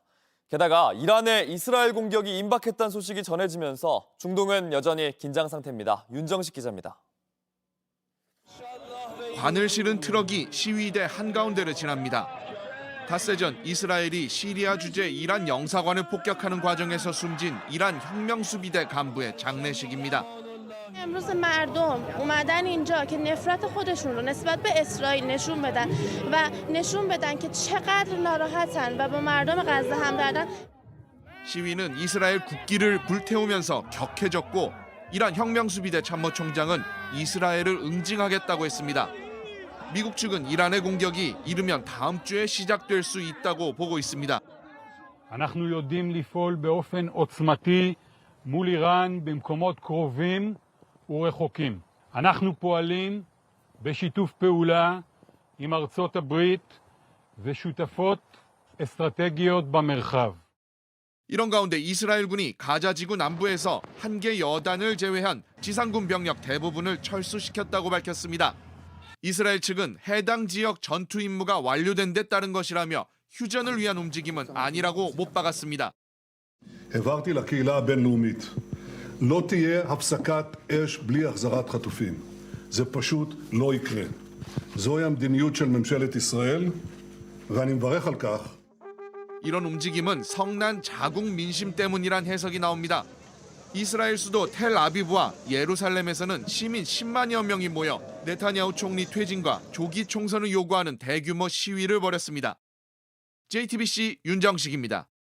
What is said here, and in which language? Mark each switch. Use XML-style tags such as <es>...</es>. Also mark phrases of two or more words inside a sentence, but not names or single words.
<ko>게다가 이란의 이스라엘 공격이 임박했다는 소식이 전해지면서 중동은 여전히 긴장 상태입니다. 윤정식 기자입니다. 관을 실은 트럭이 시위대 한가운데를 지납니다. 닷새 전 이스라엘이 시리아 주재 이란 영사관을 폭격하는 과정에서 숨진 이란 혁명수비대 간부의 장례식입니다.</ko> <fa>امروز مردم اومدن اینجا که نفرت خودشون رو نسبت به اسرائیل نشون بدن و نشون بدن که چقدر ناراحتن و با مردم غزه همدردن.</fa> <ko>시위는 이스라엘 국기를 불태우면서 격해졌고 이란 혁명수비대 참모총장은 이스라엘을 응징하겠다고 했습니다. 미국 측은 이란의 공격이 이르면 다음 주에 시작될 수 있다고 보고 있습니다.</ko> <he>אנחנו יודעים לפעול באופן עוצמתי מול איראן במקומות קרובים ורחוקים. אנחנו פועלים בשיתוף פעולה עם ארצות הברית ושותפות אסטרטגיות במרחב.</he> <ko>이런 가운데 이스라엘군이 가자 지구 남부에서 한 개 여단을 제외한 지상군 병력 대부분을 철수시켰다고 밝혔습니다. 이스라엘 측은 해당 지역 전투 임무가 완료된 데 따른 것이라며 휴전을 위한 움직임은 아니라고 못 박았습니다.</ko> <he>העברתי לקהילה הבינלאומית. לא תהיה הפסקת אש בלי החזרת חטופים. זה פשוט לא יקרה. זוהי המדיניות של ממשלת ישראל, ואני מברך על כך.</he> <ko>이런 움직임은 성난 자국 민심 때문이란 해석이 나옵니다. 이스라엘 수도 텔아비브와 예루살렘에서는 시민 10만여 명이 모여 네타냐후 총리 퇴진과 조기 총선을 요구하는 대규모 시위를 벌였습니다. JTBC 윤정식입니다.</ko>